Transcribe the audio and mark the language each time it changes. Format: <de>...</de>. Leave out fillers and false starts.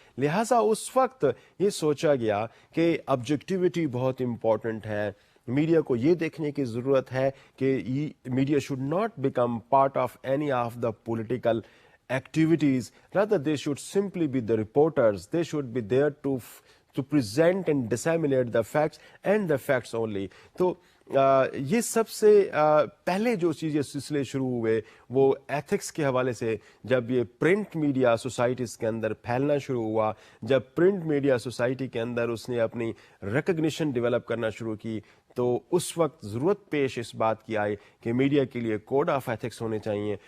<ur>لہٰذا اس وقت یہ سوچا گیا کہ آبجیکٹیوٹی بہت امپورٹنٹ ہے. میڈیا کو یہ دیکھنے کی ضرورت ہے کہ</ur> <en>Media should not become part of any of the political activities, rather they should simply be the reporters. They should be there to present and disseminate the facts and the facts only.</en> <ur>تو یہ سب سے پہلے جو چیزیں سلسلے شروع ہوئے وہ ایتھکس کے حوالے سے. جب یہ پرنٹ میڈیا سوسائٹیز کے اندر پھیلنا شروع ہوا، جب پرنٹ میڈیا سوسائٹی کے اندر اس نے اپنی ریکگنیشن ڈیولپ کرنا شروع کی، تو اس وقت ضرورت پیش اس بات کی آئی کہ میڈیا کے لیے کوڈ آف ایتھکس ہونے چاہیے.</ur>